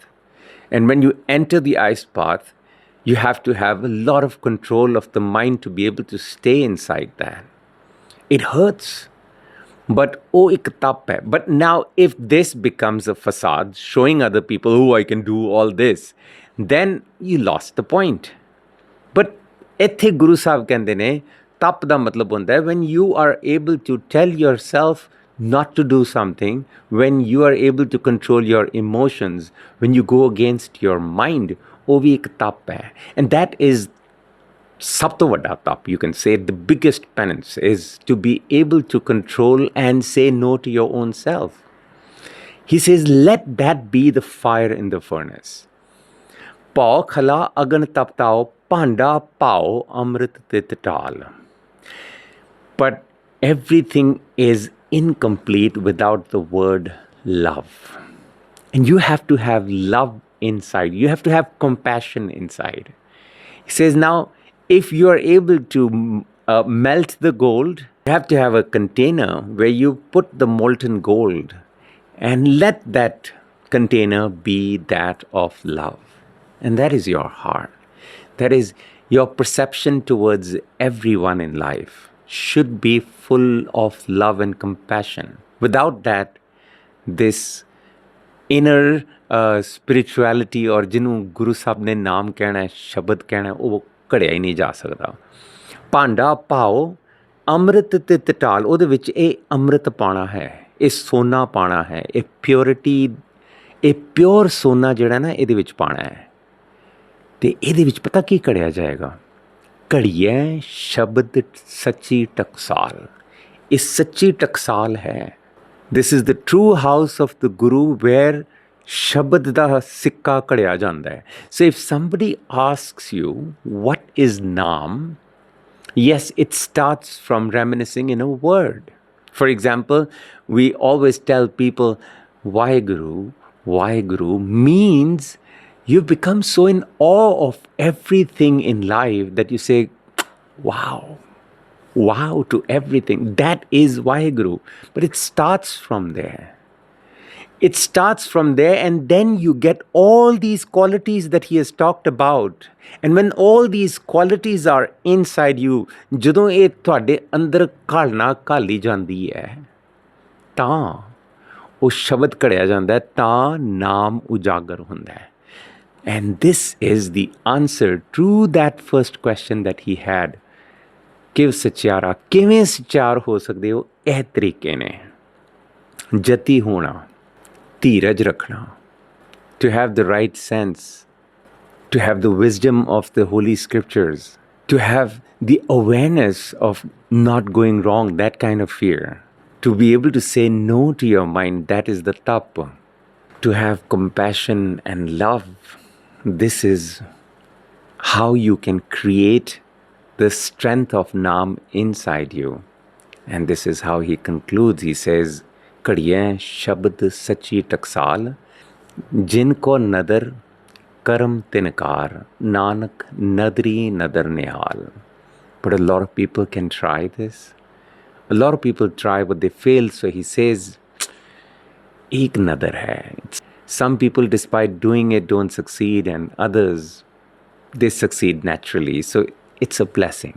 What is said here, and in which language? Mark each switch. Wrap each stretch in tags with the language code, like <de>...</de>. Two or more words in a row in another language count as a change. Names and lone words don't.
<en>And when you enter the ice bath, you have to have a lot of control of the mind to be able to stay inside that. It hurts. But oh,</en> <pa>ਇੱਕ ਤਪ ਹੈ.</pa> <en>But now if this becomes a facade, showing other people, oh, I can do all this, then you lost the point. But</en> <pa>ਇੱਥੇ ਗੁਰੂ ਸਾਹਿਬ ਕਹਿੰਦੇ ਨੇ ਤਪ ਦਾ ਮਤਲਬ ਹੁੰਦਾ ਹੈ</pa> <en>when you are able to tell yourself not to do something, when you are able to control your emotions, when you go against your mind,</en> <pa>ਉਹ ਵੀ ਇੱਕ ਤਪ ਹੈ</pa> <en>and that is</en> <pa>ਸਭ ਤੋਂ ਵੱਡਾ ਤਪ</pa> <en>you can say the biggest penance is to be able to control and say no to your own self. He says let that be the fire in the furnace.</en> <pa>ਪਾਉ ਖਲਾ ਅਗਨ ਤਪਤਾਓ ਭਾਂਡਾ ਪਾਓ ਅੰਮ੍ਰਿਤ ਤਿਤ ਢਾਲ.</pa> <en>But everything is incomplete without the word love. And you have to have love inside. You have to have compassion inside. He says now, if you are able to melt the gold, you have to have a container where you put the molten gold and let that container be that of love. And that is your heart. That is your perception towards everyone in life should be full of love and compassion. Without that, this inner spirituality or</en> <pa>ਜਿਹਨੂੰ ਗੁਰੂ ਸਾਹਿਬ ਨੇ ਨਾਮ ਕਹਿਣਾ ਹੈ ਸ਼ਬਦ ਕਹਿਣਾ ਉਹ ਘੜਿਆ ਹੀ ਨਹੀਂ ਜਾ ਸਕਦਾ ਭਾਂਡਾ ਪਾਓ ਅੰਮ੍ਰਿਤ ਤਿਤ ਢਾਲ ਉਹਦੇ ਵਿੱਚ ਇਹ ਅੰਮ੍ਰਿਤ ਪਾਣਾ ਹੈ ਇਹ ਸੋਨਾ ਪਾਣਾ ਹੈ ਇਹ ਪਿਓਰਿਟੀ ਇਹ ਪਿਓਰ ਸੋਨਾ ਜਿਹੜਾ ਨਾ ਇਹਦੇ ਵਿੱਚ ਪਾਣਾ ਹੈ ਅਤੇ ਇਹਦੇ ਵਿੱਚ ਪਤਾ ਕੀ ਘੜਿਆ ਜਾਏਗਾ ਘੜੀਏ ਸ਼ਬਦ ਸੱਚੀ ਟਕਸਾਲ ਇਹ ਸੱਚੀ ਟਕਸਾਲ ਹੈ</pa> <en>This is the true house of the Guru where</en> <pa>ਸ਼ਬਦ ਦਾ ਸਿੱਕਾ ਕੱਢਿਆ ਜਾਂਦਾ ਹੈ.</pa> <en>So if somebody asks you, what is Naam? Yes, it starts from reminiscing in a word. For example, we always tell people, Waheguru means you've become so in awe of everything in life that you say, wow, wow to everything. That is Waheguru. But it starts from there. It starts from there, and then you get all these qualities that he has talked about. And when all these qualities are inside you,</en> <pa>ਜਦੋਂ ਇਹ ਤੁਹਾਡੇ ਅੰਦਰ ਘਾਲਣਾ ਘਾਲੀ ਜਾਂਦੀ ਹੈ ਤਾਂ ਉਹ ਸ਼ਬਦ ਘੜਿਆ ਜਾਂਦਾ ਹੈ, ਤਾਂ ਨਾਮ ਉਜਾਗਰ ਹੁੰਦਾ ਹੈ.</pa> <en>And this is the answer to that first question that he had.</en> <pa>ਕਿਵ ਸਚਿਆਰਾ, ਕਿਵੇਂ ਸਚਿਆਰ ਹੋ ਸਕਦੇ ਹੋ? ਇਹ ਤਰੀਕੇ ਨੇ, ਜਤੀ ਹੋਣਾ, ਧੀਰਜ ਰੱਖਣਾ,</pa> <en>to have the right sense, to have the wisdom of the holy scriptures, to have the awareness of not going wrong, that kind of fear, to be able to say no to your mind, that is the tap, to have compassion and love. This is how you can create the strength of Naam inside you. And this is how he concludes. He says,</en> <pa>ਘੜੀਐ ਸ਼ਬਦ ਸਚੀ ਟਕਸਾਲ, ਜਿਨਕੋ ਨਦਰ ਕਰਮ ਤਿਨਕਾਰ, ਨਾਨਕ ਨਦਰੀ ਨਦਰ ਨਿਹਾਲ.</pa> <en>But a lot of people can try this. A lot of people try, but they fail. So he says,</en> <pa>ਇੱਕ ਨਦਰ ਹੈ.</pa> <en>Some people, despite doing it, don't succeed, and others, they succeed naturally. So it's a blessing.</en>